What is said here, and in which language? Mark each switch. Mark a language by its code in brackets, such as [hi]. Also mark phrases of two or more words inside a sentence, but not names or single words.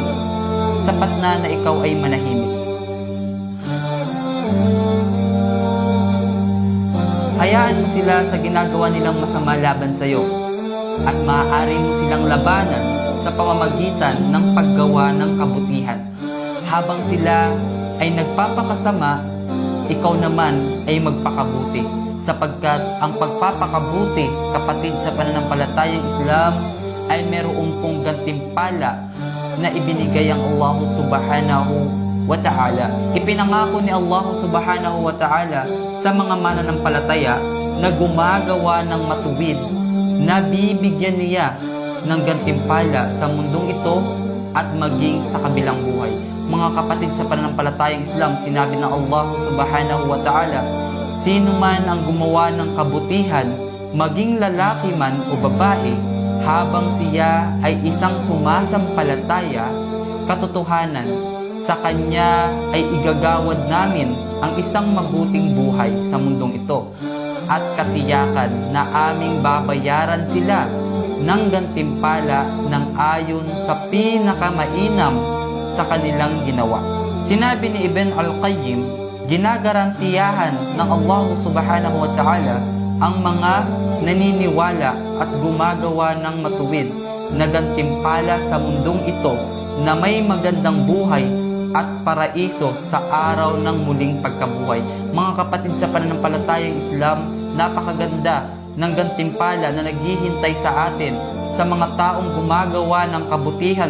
[tl] Sapat na ikaw ay manahimik. Hayaan mo sila sa ginagawa nilang masama laban sa iyo at maaari mo silang labanan sa pamamagitan ng paggawa ng kabutihan. Habang sila ay nagpapakasama, ikaw naman ay magpakabuti, sapagkat ang pagpapakabuti, kapatid sa pananampalatayang Islam, ay mayroong pong gantimpala na ibinigay ang Allah [ar] سبحانه وتعالى. [tl] Ipinangako ni Allah [ar] سبحانه وتعالى [tl] sa mga mananampalataya na gumagawa ng matuwid, na bibigyan niya ng gantimpala sa mundong ito at maging sa kabilang buhay. Mga kapatid sa pananampalatayang Islam, sinabi ng Allah [ar] سبحانه وتعالى, [tl] sino man ang gumawa ng kabutihan, maging lalaki man o babae, habang siya ay isang sumasampalataya, katotohanan, sa kanya ay igagawad namin ang isang mabuting buhay sa mundong ito, at katiyakan na aming babayaran sila ng gantimpala ng ayon sa pinakamainam sa kanilang ginawa. Sinabi ni Ibn al-Qayyim, ginagarantiyahan ng Allah [ar] سبحانه وتعالى [tl] ang mga naniniwala at gumagawa ng matuwid na gantimpala sa mundong ito na may magandang buhay at paraiso sa araw ng muling pagkabuhay. Mga kapatid sa pananampalatayang Islam, napakaganda ng gantimpala na naghihintay sa atin sa mga taong gumagawa ng kabutihan.